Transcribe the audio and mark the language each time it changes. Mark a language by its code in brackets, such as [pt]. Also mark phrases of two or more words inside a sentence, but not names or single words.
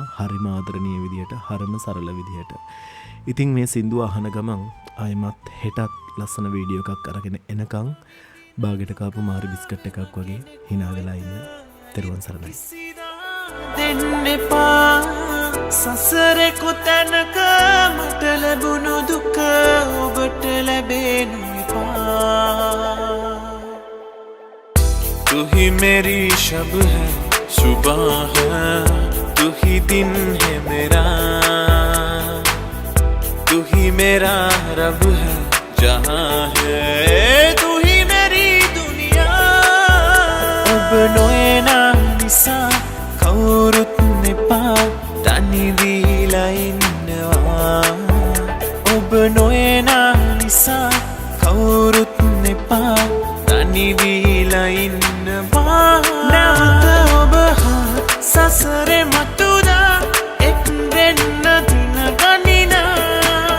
[si] හරිම ආදරණීය විදියට, හරිම සරල විදියට. ඉතින් මේ සින්දුව අහන ගමන් ආයෙමත් හෙටත් ලස්සන වීඩියෝ එකක් අරගෙන එනකන් බාගෙට කාපු මාරි බිස්කට් එකක් වගේ hina වෙලා ඉන්න. තෙරුවන් සරණයි. දෙන්න එපා සසරේ කොතැනක මට ලැබුණු දුක ඔබට ලැබෙනු එපා. [hi] तू ही मेरी शब है, सुबह है, तू ही दिन है मेरा, तू ही मेरा रब है, जहाँ है तू ही मेरी दुनिया. [si] ඔබ නොයනා නිසා කවුරුත් නෙපා තනි වීලා ඉන්නවා. ඔබ නොයනා නිසා කවුරුත් නෙපා තනි වීලා ඉන්නවා. නැවත ඔබ හා සසරේ මතුදා එක් වෙන්න දින ගනිනා.